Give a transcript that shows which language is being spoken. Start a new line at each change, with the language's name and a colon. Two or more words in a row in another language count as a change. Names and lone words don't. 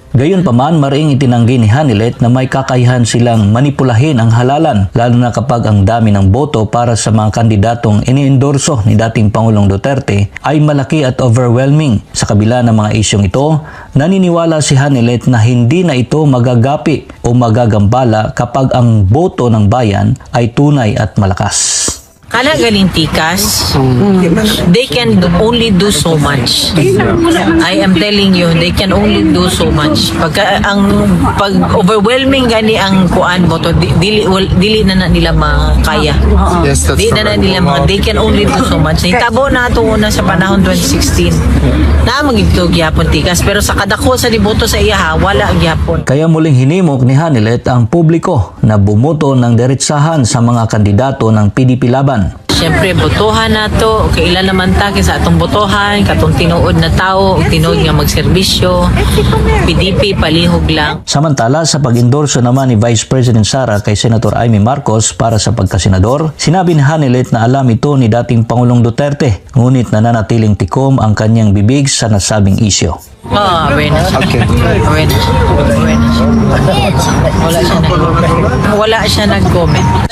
Filipino: Gayunpaman, maring itinanggi ni Hanilet na may kakayahan silang manipulahin ang halalan, lalo na kapag ang dami ng boto para sa mga kandidatong iniendorso ni dating Pangulong Duterte ay malaki at overwhelming. Sa kabila ng mga isyong ito, naniniwala si Hanilet na hindi na ito magagapi o magagambala kapag ang boto ng bayan ay tunay at malakas.
Cebuano: Kana galing tikas,
English: they can only do so much. I am telling you, they can only do so much.
Cebuano: Pag overwhelming gani ang kuan mo to, dili na nila makaya.
English: Yes, that's
Cebuano: Di na nila
English: they can only do so much.
Cebuano: Nitabo na ito una sa panahon 2016. Na magigto gyapon tikas, pero sa kadako sa liboto sa iya wala gyapon.
Filipino: Kaya muling hinimok ni Hanilet ang publiko na bumoto ng diretsahan sa mga kandidato ng PDP laban.
Cebuano: Siyempre, botohan na to. Kailan naman ta sa atong botohan, katong tinuod na tao, tinuod nga magserbisyo. PDP, palihog lang.
Filipino: Samantala, sa pag-endorso naman ni Vice President Sara kay Senator Amy Marcos para sa pagkasenador, sinabi ni Hanilet na alam ito ni dating Pangulong Duterte, ngunit nananatiling tikom ang kanyang bibig sa nasabing isyo.
English: Awareness. Okay.
Cebuano: Awareness. Wala siya nag-comment.